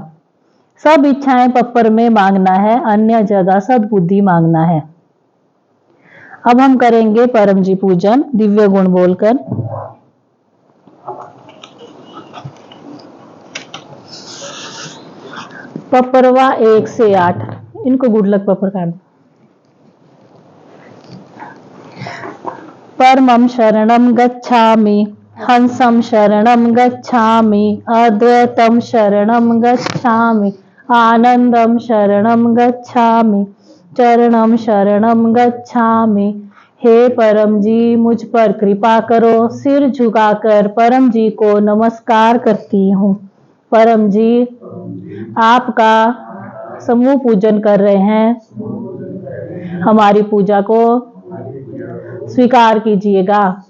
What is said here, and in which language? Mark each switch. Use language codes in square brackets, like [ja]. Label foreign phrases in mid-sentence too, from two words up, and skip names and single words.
[hi] सब इच्छाएं पप्पर में मांगना है, अन्य जगह सद्बुद्धि मांगना है। अब हम करेंगे परम जी पूजन दिव्य गुण बोलकर। पप्परवा 1 से 8, इनको [en] good luck [hi] पप्पर काट। [sa] परमं शरणं गच्छामि, हंसं शरणं गच्छामि, अद्वैतं शरणं गच्छामि, आनंदं शरणं गच्छामि, चरणं शरणं गच्छामि। [hi] हे परम जी मुझ पर कृपा करो। सिर झुकाकर परम जी को नमस्कार करती हूँ। परम जी आपका समूह पूजन कर रहे हैं, हमारी पूजा को स्वीकार कीजिएगा।